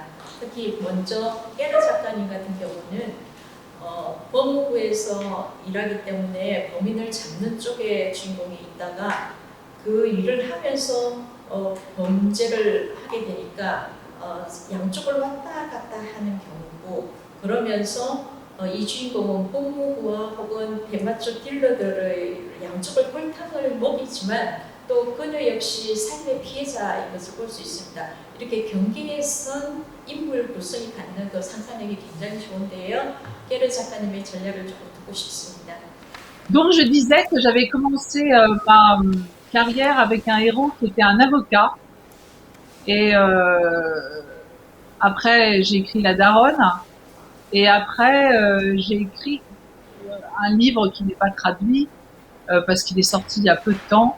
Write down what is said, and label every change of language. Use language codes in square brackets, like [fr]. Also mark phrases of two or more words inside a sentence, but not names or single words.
[ko] 특히 먼저 깨르 작가님 같은 경우는 법무부에서 일하기 때문에 범인을 잡는 쪽에 주인공이 있다가 그 일을 하면서 범죄를 하게 되니까 양쪽을 왔다 갔다 하는 경우고, 그러면서 이 주인공은 법무부와 혹은 대마초 딜러들의 양쪽을 꼴탕을 먹이지만 또 그녀 역시 삶의 피해자인 것을 볼 수 있습니다. 이렇게 경계에 선 인물 구성이 갖는 그 상상력이 굉장히 좋은데요. 깨르 작가님의 전략을 조금 듣고 싶습니다. [fr] Donc je disais que j'avais commencé ma carrière avec un héros qui était un avocat. Et après, j'ai écrit La Daronne. Et après, j'ai écrit un livre qui n'est pas traduit parce qu'il est sorti il y a peu de temps.